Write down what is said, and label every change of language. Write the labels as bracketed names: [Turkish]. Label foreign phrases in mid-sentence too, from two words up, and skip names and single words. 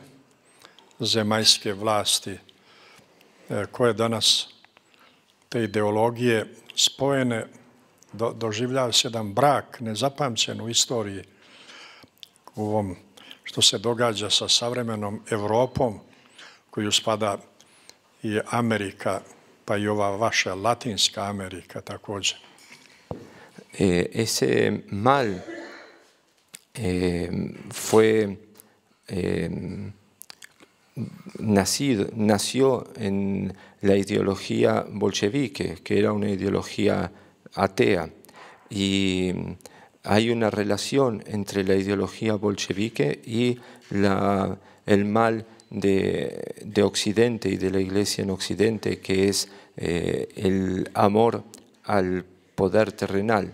[Serbian] zemaljske vlasti, koje danas te ideologije spojene doživljava se jedan brak nezapamćen u istoriji u ovom što se događa sa savremenom Evropom, koju spada i Amerika, pa i ova vaša Latinska Amerika također. [Spanish] Ese mal fue nació en la ideología bolchevique, que era una ideología atea, y hay una relación entre la ideología bolchevique y el mal de Occidente y de la Iglesia en Occidente, que es el amor al poder terrenal.